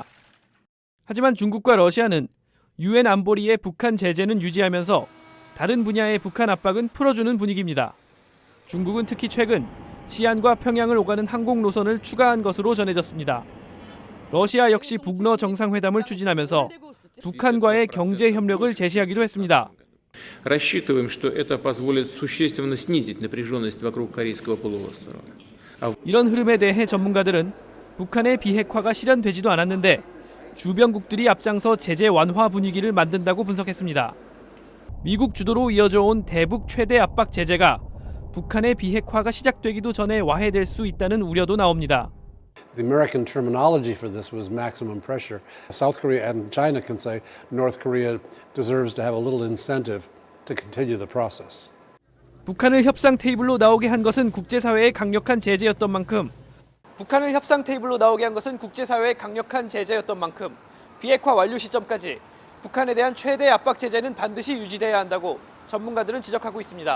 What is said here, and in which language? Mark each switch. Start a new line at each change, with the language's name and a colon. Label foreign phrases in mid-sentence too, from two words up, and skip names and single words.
Korean: 하지만 중국과 러시아는 유엔 안보리의 북한 제재는 유지하면서 다른 분야의 북한 압박은 풀어주는 분위기입니다. 중국은 특히 최근 시안과 평양을 오가는 항공 노선을 추가한 것으로 전해졌습니다. 러시아 역시 북러 정상회담을 추진하면서 북한과의 경제 협력을 제시하기도 했습니다.
Russian: Рассчитываем, что это позволит существенно снизить напряженность вокруг Корейского полуострова.
Korean: 이런 흐름에 대해 전문가들은 북한의 비핵화가 실현되지도 않았는데 주변국들이 앞장서 제재 완화 분위기를 만든다고 분석했습니다. 미국 주도로 이어져 온 대북 최대 압박 제재가 북한의 비핵화가 시작되기도 전에 와해될 수 있다는 우려도 나옵니다.
English: The American terminology for this was maximum pressure. South Korea and China can say North Korea deserves to have a little incentive to continue the process.
Korean: 북한을 협상 테이블로 나오게 한 것은 국제사회의 강력한 제재였던 만큼 비핵화 완료 시점까지 북한에 대한 최대 압박 제재는 반드시 유지돼야 한다고 전문가들은 지적하고 있습니다.